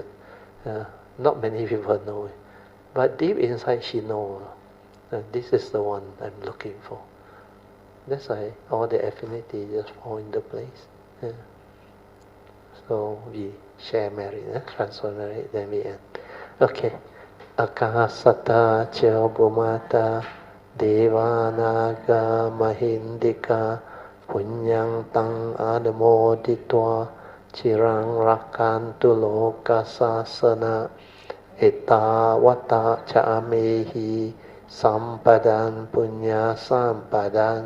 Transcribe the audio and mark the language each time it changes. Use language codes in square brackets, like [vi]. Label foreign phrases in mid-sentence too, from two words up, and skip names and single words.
[en] Not many people know it. But deep inside she knows this is the one I'm looking for. That's why all the affinity just fall into place. So we share merit, transfer merit, then we end. Okay. [pi] Akasata cha bhumata devanaga mahindika punyang tang adamoditva chirang rakantu loka sasana etavata cha amehi sampadan punya sampadan